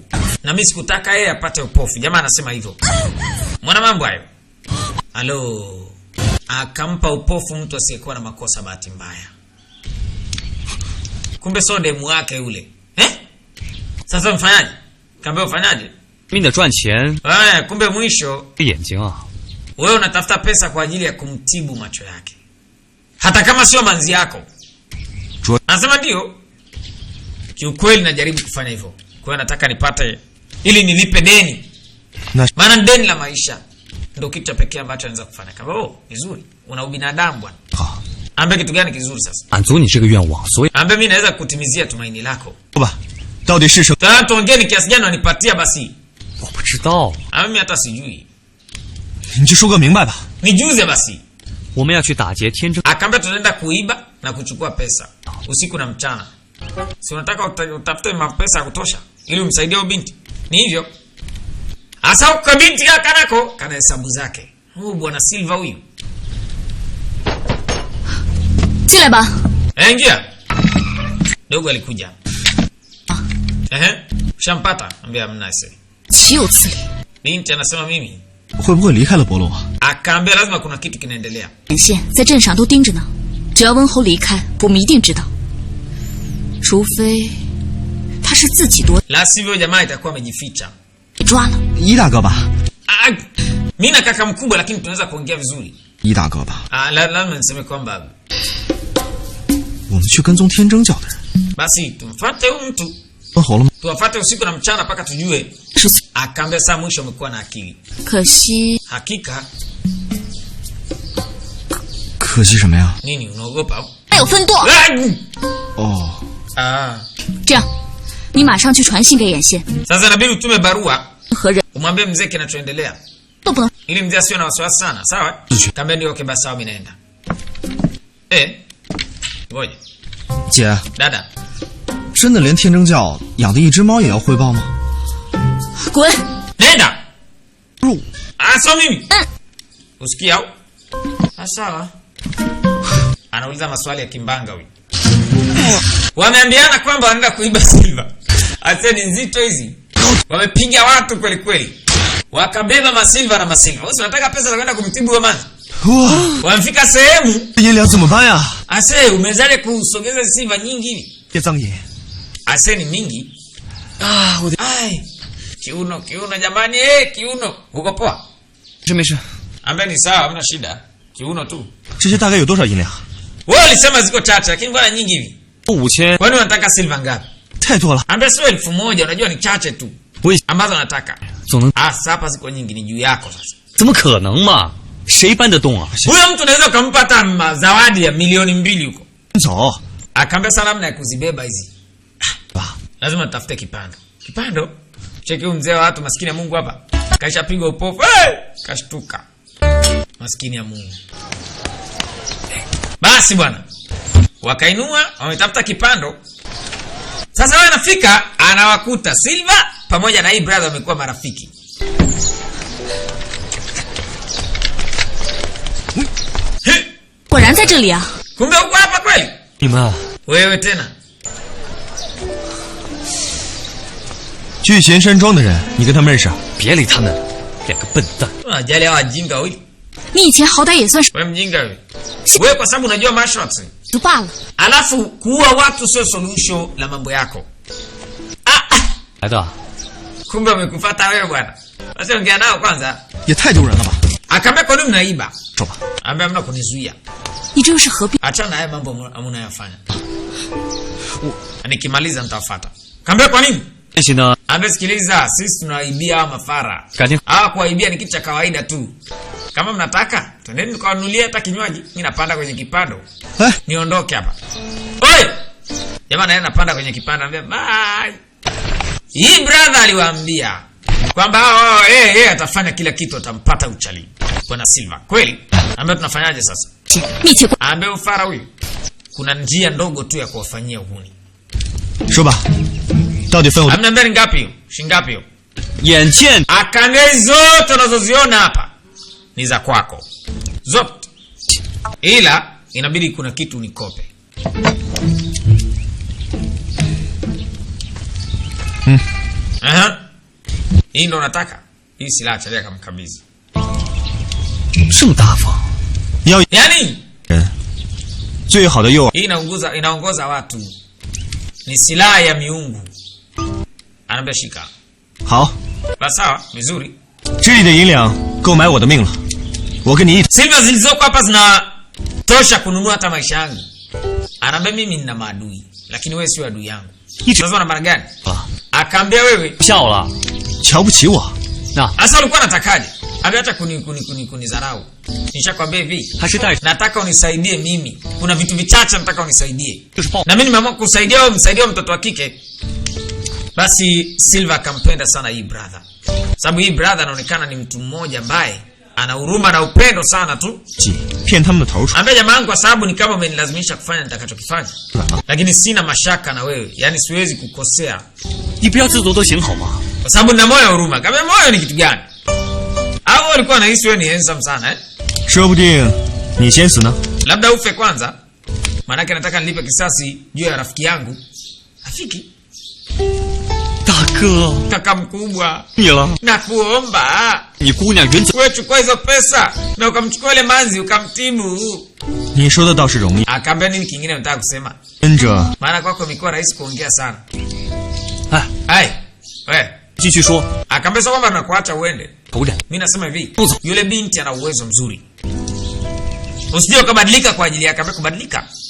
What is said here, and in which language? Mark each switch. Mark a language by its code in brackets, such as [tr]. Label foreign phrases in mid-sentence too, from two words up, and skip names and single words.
[sw] Na mimi sikutaka yeye apate upofu. Jamaa anasema hivyo. Mwana mambo hayo. Halo. Akampa upofu mtu asiyekuwa na makosa bahati mbaya. Kumbe so demu wake yule. Sasa mfanyaje? Kaambia ufanyaje? [zh] 你得赚钱， [sw] Kumbe mwisho [zh] 眼睛啊， [sw] wewe unatafuta pesa kwa ajili ya kumtibu macho yake. Hata kama sio manzi yako. Anasema ndio. Kiukweli najaribu kufanya hivyo. Kwa hiyo nataka nipate ili nilipe deni. Maana deni la maisha ndio kitu pekee ambacho anaweza kufanya. Kama vizuri, una ubinadamu bwana. Ambe kitu gani kizuri sasa? [zh] 满足你这个愿望，所以 [sw] Ambe mimi naweza kukutimizia tumaini lako. [zh] 吧，到底是什么？ [sw] Tena tuongee ni kiasi gani wanipatia basi. [zh] 我不知道。 [sw] Mimi hata sijui. [zh] 你就说个明白吧。 [sw] Nijuze basi. [zh] 我们要去打劫天真， [sw] Akaambia tunaenda kuiba na kuchukua pesa usiku na mchana. Si unataka utafute mapesa ya kutosha ili umsaidie huyo binti? Ni hivyo. Asa kwa binti kanako kana hesabu zake. Huyu bwana Silva huyu. [zh] 进来吧。 [sw] Ingia. Dogo alikuja. Shampata, ambia hamna ise. [zh] 岂有此理！ [sw] Binti anasema mimi. [zh] 会不会离开了伯洛啊？ [sw] Akaambia lazima kuna kitu kinaendelea. [zh] 眼线在镇上都盯着呢，只要温侯离开，我们一定知道。除非他是自己躲 [sw] La sivyo jamaa itakuwa amejificha. [zh] 被抓了。一大哥吧， [sw] Mimi na kaka mkubwa lakini tunaweza kuongea vizuri. [zh] 一大哥吧。 [sw] Lazima niseme kwamba [zh] 我们去跟踪天征教的人。 [sw] basi tumfuate huyu mtu [zh] 问好了吗？ [sw] tuwafate usiku na mchana mpaka tujue. [zh] 是， [sw] Akaambia saa mwisho umekuwa na akili. [zh] 可惜 [sw] Hakika [zh] 可惜什么呀？ [sw] nini unaogopa? [zh] 没有分舵。哦， Ah. 这样，你马上去传信给眼线， [sw] Sasa inabidi utume barua [zh] 和人 [sw] umwambie mzee kinachoendelea [zh] 都不能。 [sw] ili mzee asiwe na wasiwasi sana, sawa? Kaambia ndio, okay basi sawa, mimi naenda. Ngoja. [zh] 姐， [sw] Dada, [zh] 真的连天正教养的一只猫也要汇报吗？滚！ [sw] nenda. [zh] 入 [sw] Sio mimi. Usikia au? Sawa. Anauliza maswali ya kimbanga huyu. Wameambiana kwamba wanaenda kuiba silver. Ase ni nzito hizi. Wamepiga watu kweli kweli. Wakabeba masilva na masilva. Wewe unataka pesa za kwenda kumtibu wa maji? 哇， Wamefika sehemu, [zh] 爷俩怎么办呀？ [sw] ase umezaje kusogeza silva nyingi hivi? [zh] 叶藏爷， [sw] Ase ni mingi. [zh] 啊，我的 [sw] Ai. Kiuno jamani, kiuno. Uko poa? [zh] 没事， [sw] Ambaye ni sawa, hamna shida. Kiuno tu. [zh] 这些大概有多少银两？ [sw] Wewe ulisema ziko chache lakini mbona nyingi hivi? [zh] 5000， [sw] Kwani unataka silva ngapi? [zh] 太多了， [sw] Ambaye sio 1000, unajua ni chache tu [zh] 我也 [sw] ambazo nataka. [zh] 总能， [sw] Sasa hapa ziko nyingi, ni juu yako sasa. [zh] 怎么可能嘛？谁搬得动啊？ [sw] Huyo mtu unaweza kumpa hata zawadi ya milioni 2 huko. [zh] 走 [sw] Akaambia sana namna ya kuzibeba hizi. [zh] 吧。 [sw] Lazima tutafute kipando. Kipando? Cheki huyu mzee wa watu maskini ya Mungu hapa. Kaisha pigwa upofu. Kashtuka. Maskini ya Mungu. Basi bwana. Wakainua, wametafuta kipando. Sasa wewe anafika, anawakuta Silva pamoja na hii brother wamekuwa marafiki. He, [zh] 果然在这里啊！ [sw] kumbe uko hapa kweli? [zh] 你们 [sw] Wewe tena. [zh] 聚贤山庄的人，你跟他们认识？别理他们，两个笨蛋。 [sw] Unajali hawa wajinga wawili. [zh] 你以前好歹也算是 [sw] Wewe mjinga wewe. Wewe kwa sababu unajua [en] martial arts. [zh] 就罢了， [sw] Alafu kuua watu sio solution la mambo yako. [zh] 来的， [sw] Kumbe wamekufuata wewe bwana. Basi ongea nao kwanza. [zh] 也太丢人了吧！ [sw] Akaambia kwa nini mnaiba? [zh] 走吧。 [sw] Ambia mna kunizuia. [zh] 你这又是何必？ [sw] Achana na haya mambo mnayofanya. Nikimaliza nitafuata. Kaambia kwa nini? [zh] 这些呢， [sw] Ambia sikiliza, sisi tunawaibia hawa mafara. [zh] 感情 [sw] Hawa kuwaibia ni kitu cha kawaida tu. Kama mnataka, twendeni tukawanunulie hata kinywaji. Mimi napanda kwenye kipando. 哎， Niondoke hapa. Oi! Jamani naye napanda kwenye kipando, anambia bye. Hii brother aliwaambia kwamba yeye atafanya kila kitu, atampata uchali. Bwana Silva. Kweli? Ambia tunafanyaje sasa? [zh] 密切关 [sw] Ambia ufara huyu. Kuna njia ndogo tu ya kuwafanyia uhuni. [zh] 说吧，到底分我 [sw] Amniambia ni ngapi hiyo? Shingapi hiyo? [zh] 眼见 [sw] Akaambia zote unazoziona hapa ni za kwako. Zote. Ila inabidi kuna kitu nikope. Aha. Hii ndo nataka. Hii silaha chalia kama kabisa. [zh] 这么大方，要 [sw] Yaani [zh] 人最好的诱饵。 [sw] hii inaongoza watu. Ni silaha ya miungu. Anaambia shika. [zh] 好， [sw] Basi sawa, vizuri. [zh] 这里的银两够买我的命了。我跟你一起。 [sw] Silva zilizoko hapa zinatosha kununua hata maisha yangu. Anaambia mimi nina maadui, lakini wewe sio adui yangu. Sasa una maana gani? 啊， Akaambia wewe, [zh] 笑了。瞧不起我？那 [sw] sasa ulikuwa unatakaje? Ameacha kunidharau. Nishakwambia hivi, [zh] 他是带着， [sw] nataka unisaidie mimi. Kuna vitu vichache nataka unisaidie. [zh] 就是报 [sw] Na mimi nimeamua kusaidia wewe, msaidie mtoto wa kike. Basi Silva akampenda sana hii brother. Sababu hii brother anaonekana ni mtu mmoja ambaye ana huruma na upendo sana tu. [zh] 骗他们的头出 [sw] Ambia jamaa yangu, kwa sababu ni kama umenilazimisha kufanya nitakachokifanya. Lakini sina mashaka na wewe. Yaani siwezi kukosea. [zh] 你不要自作多情好吗？ [sw] Kwa sababu nina moyo wa huruma. Kama moyo ni kitu gani? Au walikuwa wanahisi wewe ni handsome sana eh? [zh] 说不定你先死呢。 [sw] Labda ufe kwanza. Maanake nataka nilipe kisasi juu ya rafiki yangu. Rafiki? [zh] 大哥， [sw] Kaka mkubwa. [zh] 你了， [sw] Nakuomba. [zh] 你姑娘原则 [sw] Wewe chukua hizo pesa na ukamchukua ile manzi ukamtibu. [zh] 你说的倒是容易， [sw] Akaambia nini kingine unataka kusema? [zh] 跟着 [sw] Maana kwako imekuwa rahisi kuongea sana. 哎， Hai. Wewe. [zh] 继续说， [sw] Akaambia sio kwamba nakuacha uende. [zh] 头人 [sw] Mimi nasema hivi, Uzo. yule binti ana uwezo mzuri. Usije ukabadilika kwa ajili yake, kubadilika.